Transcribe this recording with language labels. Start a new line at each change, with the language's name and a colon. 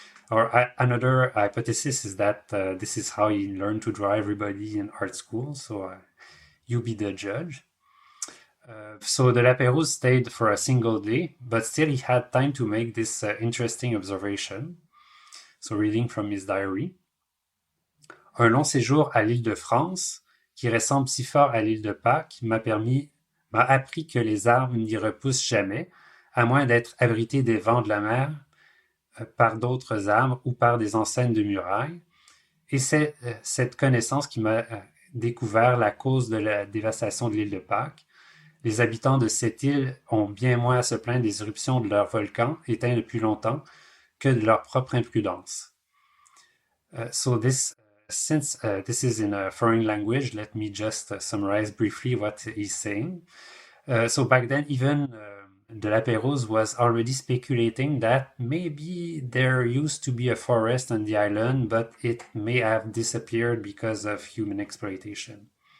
English: Or another hypothesis is that this is how he learned to draw everybody in art school. So you be the judge. So de la Pérouse stayed for a single day, but still he had time to make this interesting observation. So reading from his diary.
French: Un long séjour à l'île de France, qui ressemble si fort à l'île de Pâques, m'a appris que les arbres n'y repoussent jamais, à moins d'être abrités des vents de la mer par d'autres arbres ou par des enseignes de murailles. Et c'est cette connaissance qui m'a découvert la cause de la dévastation de l'île de Pâques. Les habitants de cette île ont bien moins à se plaindre des éruptions de leur volcan, éteints depuis longtemps, que de leur propre imprudence.
English: Since this is in a foreign language, let me just summarize briefly what he's saying. So back then, even de la Pérouse was already speculating that maybe there used to be a forest on the island, but it may have disappeared because of human exploitation.